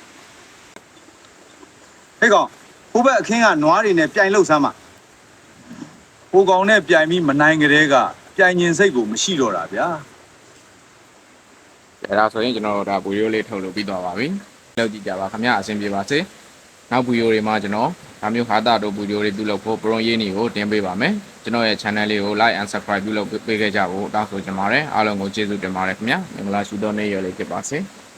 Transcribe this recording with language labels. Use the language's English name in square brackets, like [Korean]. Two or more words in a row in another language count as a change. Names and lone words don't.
[Burmese] ဟေ့ကောင်ဟိုဘက်အခင်းကနွားတွေနဲ့ပြိုင်လို့စမ်းပါဟိုကောင်နဲ့ပြိုင်ပြီးမနိုင်ကြတဲ့ကပြိုင်ញင်စိတ်ကိုမရှိတော့တာဗျာ အဲ့ဒါဆိုရင်ကျွန်တော်တို့ဒါဗီဒီယိုလေးထုတ်လို့ပြီးသွားပါပြီလောက်ကြည့်ကြပါခင်ဗျာအဆင်ပြေပါစေနောက်ဗီဒီယိုတွေမှာကျွန်တော်ဒါမျိုးဟာတာတို့ဗီဒီယိုတွေပြုလုပ်ဖို့ pro ရေးနေကိုတင်ပေးပါမယ်ကျွန်တော်ရဲ့ channel လေးကို [English] like and subscribe [Burmese] ပြုလုပ်ပေးခဲ့ကြဖို့တောင်းဆိုချင်ပါတယ်အားလုံးကိုကျေးဇူးတင်ပါတယ်ခင်ဗျာမင်္ဂလာရှိသောနေ့ရက်လေးဖြစ်ပါစေ